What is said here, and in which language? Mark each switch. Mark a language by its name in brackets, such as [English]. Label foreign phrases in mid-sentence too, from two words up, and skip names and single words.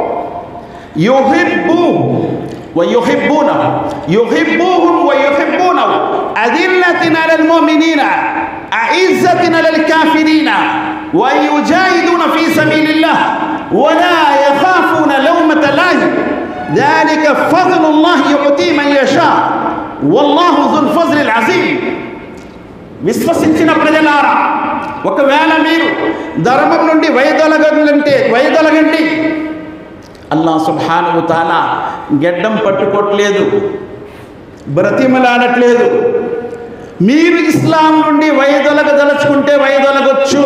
[Arabic] يحب ويحبونه يحبهم ويحبونه أذلة على المؤمنين أعزة على الكافرين ويجاهدون في سبيل الله ولا يخافون لومة لائم ذلك فضل الله يؤتي من يشاء والله ذو الفضل العظيم. [Telugu] విశ్వసించిన ప్రజలారా, ఒకవేళ మీరు ధర్మం నుండి వైదొలగండి. అల్లాహ్ సుబ్హానహు వ తఆలా గెడ్డం పట్టుకోవట్లేదు, బ్రతిమలాడట్లేదు. మీరు ఇస్లాం నుండి వైదొలగదలుచుకుంటే వైదొలగొచ్చు.